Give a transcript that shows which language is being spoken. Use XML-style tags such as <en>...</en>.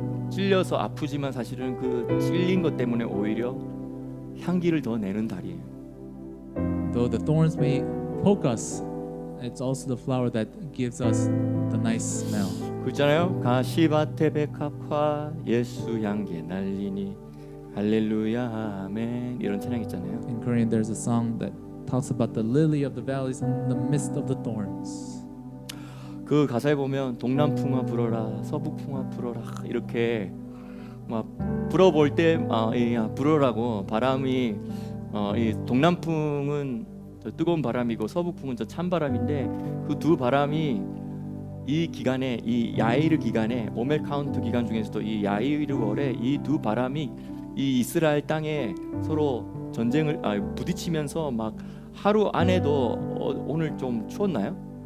<ko>찔려서 아프지만 사실은 그 찔린 것 때문에 오히려 향기를 더 내는 달이에요.</ko> <en>Though the thorns may poke us, it's also the flower that gives us the nice smell.</en> <ko>그렇잖아요. 가시밭에 백합화 예수 향기 날리니 할렐루야 아멘 이런 찬양 있잖아요.</ko> <en>In Korean, there's a song that talks about the lily of the valleys in the midst of the thorns.</en> <ko>그 가사에 보면 동남풍아 불어라 서북풍아 불어라 이렇게 막 불어볼 때 불어라고 바람이 이 동남풍은 저 뜨거운 바람이고 서북풍은 저 찬 바람인데 그 두 바람이 이 기간에 이 야이르 기간에 오멜 카운트 기간 중에서도 이 야이르월에 이 두 바람이 이 이스라엘 땅에 서로 전쟁을 부딪히면서 막 하루 안에도 오늘 좀 추웠나요?</ko>